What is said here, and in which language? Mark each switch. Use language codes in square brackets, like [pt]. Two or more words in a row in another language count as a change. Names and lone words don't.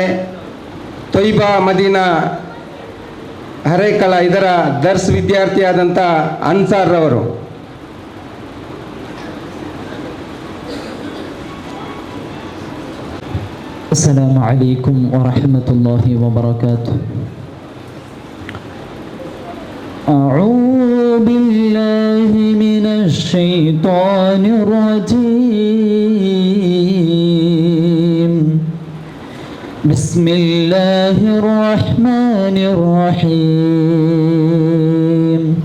[kn] ತೊಯ್ಬಾ ಮದೀನಾ ಹರೇಕಳ ಇದರ ದರ್ಸ್ ವಿದ್ಯಾರ್ಥಿಯಾದಂಥ ಅನ್ಸಾರ್ ರವರು. [ar] السلام عليكم ورحمة الله وبركاته. أعوذ بالله من الشيطان الرجيم. بسم الله الرحمن الرحيم.